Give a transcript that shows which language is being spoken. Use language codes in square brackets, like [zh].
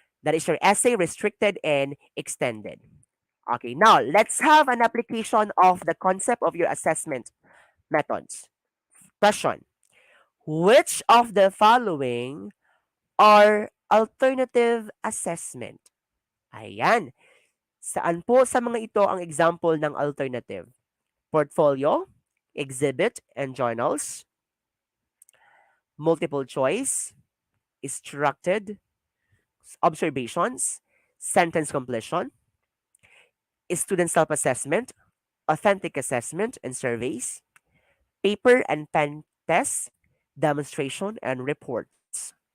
[en] That is your essay, restricted and extended. Okay, now let's have an application of the concept of your assessment methods. Question. Which of the following are alternative assessment? [tl] Ayan. Saan po sa mga ito ang example ng alternative? [en] Portfolio, exhibit, and journals, multiple choice, structured, observations, sentence completion, student self-assessment, authentic assessment and surveys, paper and pen tests, demonstration, and reports.